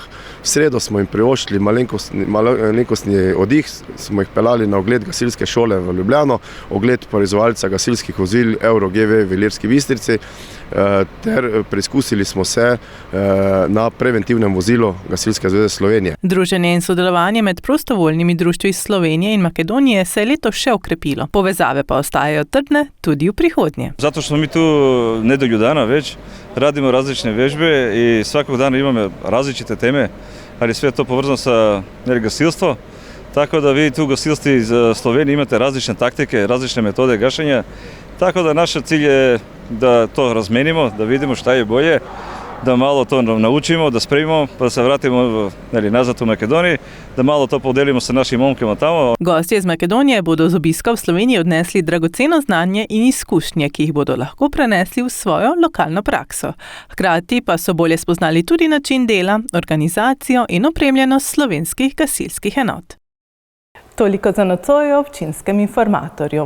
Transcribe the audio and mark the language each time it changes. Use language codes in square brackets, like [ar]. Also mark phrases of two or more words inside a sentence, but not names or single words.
[sl] V sredo smo jim privoščili malenkostni oddih, smo jih peljali na ogled gasilske šole v Ljubljano, ogled proizvajalca gasilskih vozil Euro GV v Ilirski Bistrici, ter preizkusili smo se na preventivnem vozilu Gasilske zveze Slovenije. Druženje in sodelovanje med prostovoljnimi društvi iz Slovenije in Makedonije se je letos še okrepilo. Povezave pa ostajajo trdne tudi v prihodnje. [sr] Zato što smo mi tu nedelju dana već, radimo različne vježbe i svakog dana imamo različite teme, ali sve to povezano sa gasilstvo. Tako da vi tu gasilstvi iz Slovenije imate različne taktike, različne metode gašenja. Tako da naš cilj je da to razmenimo, da vidimo šta je bolje, da malo to naučimo, da spremimo, pa da se vratimo nazad u Makedoniji, da malo to podelimo sa našim momkama tamo. [sl] Gostje iz Makedonije bodo z obiska v Sloveniji odnesli dragoceno znanje in izkušnje, ki jih bodo lahko prenesli v svojo lokalno prakso. Hkrati pa so bolje spoznali tudi način dela, organizacijo in opremljenost slovenskih gasilskih enot. Toliko za nocoj o občinskem informatorju.